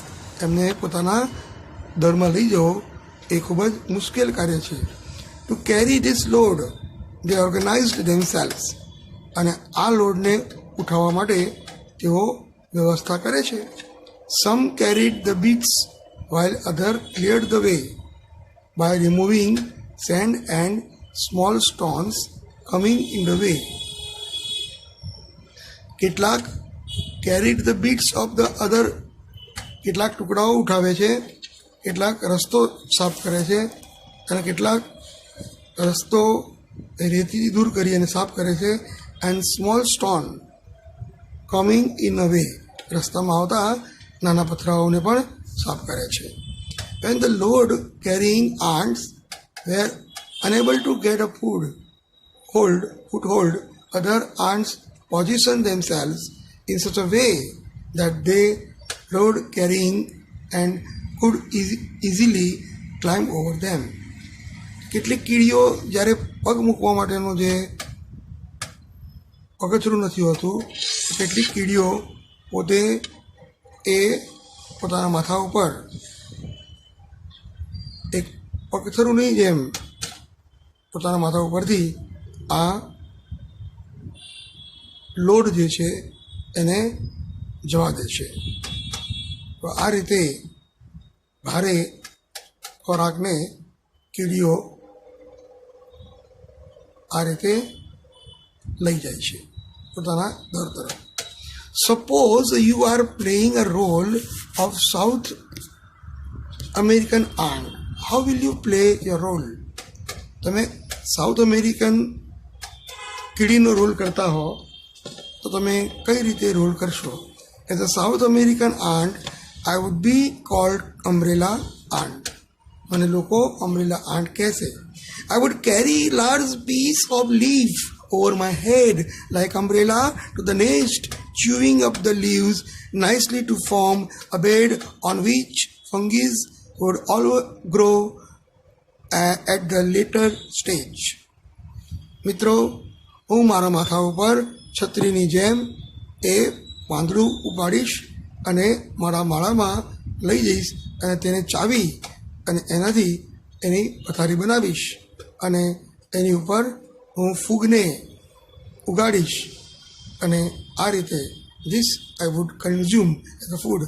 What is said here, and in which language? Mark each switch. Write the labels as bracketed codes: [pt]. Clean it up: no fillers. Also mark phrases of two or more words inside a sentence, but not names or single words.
[gu] એમને પોતાના દરમાં લઈ જવો એ ખૂબ જ મુશ્કેલ કાર્ય છે. [en] to carry this load they organized themselves. [gu] અને આ લોડને ઉઠાવવા માટે તેઓ વ્યવસ્થા કરે છે. [en] some carried the bits while other cleared the way by removing sand and small stones coming in the way. કેટલાક carried the bits of the other. [gu] કેટલાક ટુકડાઓ ઉઠાવે છે, કેટલાક રસ્તો સાફ કરે છે અને કેટલાક રસ્તો રેતીથી દૂર કરી અને સાફ કરે છે. [en] and small stone coming in a way. [gu] રસ્તામાં આવતા નાના પથરાઓને પણ સાફ કરે છે. [en] When the load carrying ants were unable to get a foothold, other ants positioned themselves in such a way that they load carrying and could easily climb over them. [gu] કેટલીક કીડીઓ જ્યારે પગ મૂકવા માટેનું જે પગથરું નથી હોતું, કેટલીક કીડીઓ પોતે એ પોતાના માથા ઉપર એક પગથરુંની જેમ પોતાના માથા ઉપરથી આ લોડ જે છે એને જવા દે છે. તો આ રીતે ભારે ખોરાકને કીડીઓ આ રીતે લઈ જાય છે પોતાના દર તરફ. [en] Suppose you are playing a role of South American ant. How will you play your role? [gu] તમે [en] South American [gu] કીડીનો રોલ કરતા હો તો તમે કઈ રીતે રોલ કરશો? [en] as a South American ant I would be called umbrella ant. [gu] મને લોકો [en] umbrella ant કહેશે. I would carry large piece of leaf over my head like umbrella to the nest, chewing up the leaves nicely to form a bed on which fungus would always grow at the later stage. [gu] મિત્રો, હું મારા માથા ઉપર છત્રીની જેમ એ પાંદડું ઉપાડીશ અને મારા માળામાં લઈ જઈશ અને તેને ચાવી અને એનાથી એની પથારી બનાવીશ અને એની ઉપર હું ફૂગને ઉગાડીશ અને આ રીતે [en] this I would consume as a food.